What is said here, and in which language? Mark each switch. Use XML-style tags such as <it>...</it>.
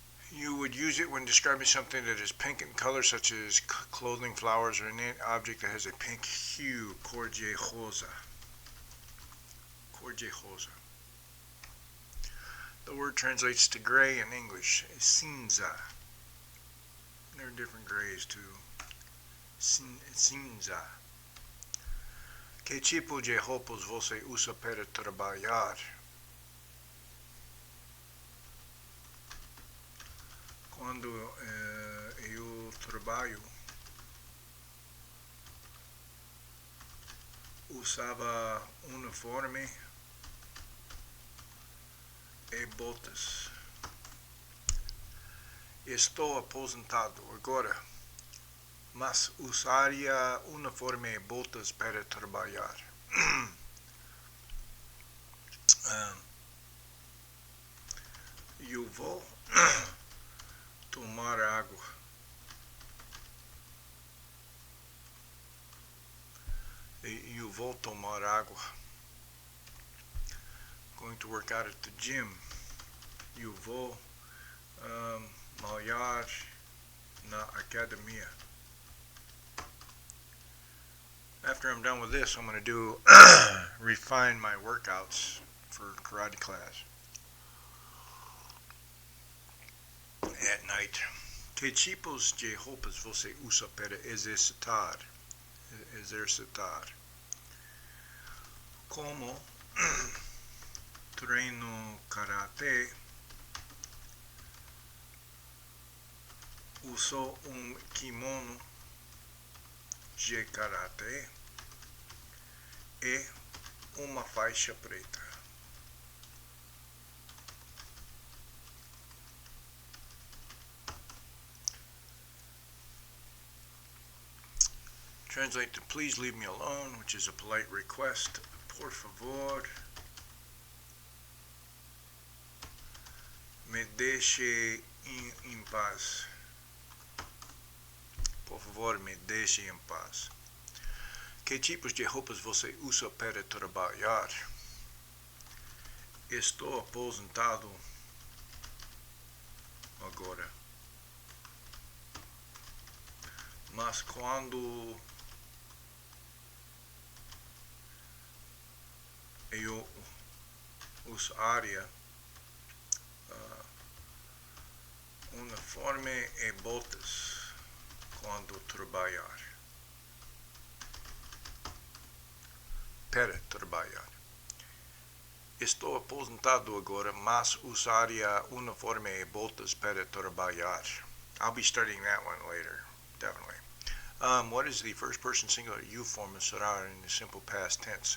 <en>You would use it when describing something that is pink in color, such as clothing, flowers, or an object that has a pink hue.</en> <pt>Cor de rosa.</pt> <en>The word translates to gray in English. Cinza. There are different grays too.</en> <pt>Cinza. Que tipo de roupas você usa para trabalhar? Quando eu trabalho, usava uniforme e botas. Estou aposentado agora, mas usaria uniforme e botas para trabalhar. Eu vou tomar água. Eu vou tomar água.</pt> <en>Going to work out at the gym.</en> <pt>Eu vou malhar na academia.</pt> <en>After I'm done with this, I'm going to do refine my workouts for karate class at night.</en> <pt>Que tipos de roupas você usa para exercitar? Como treino karate, uso kimono de karate. e uma faixa preta.</pt> <en>Translate to please leave me alone, which is a polite request.</en> <pt>Por favor, me deixe em paz. Por favor, me deixe em paz. Que tipos de roupas você usa para trabalhar? Estou aposentado agora. Mas quando eu usaria uniforme e botas quando trabalhar. Para trabalhar. Estou aposentado agora, mas usaria uniforme e botas para trabalhar.</pt> <en>I'll be studying that one later, definitely. What is the first person singular you form of será in the simple past tense?</en>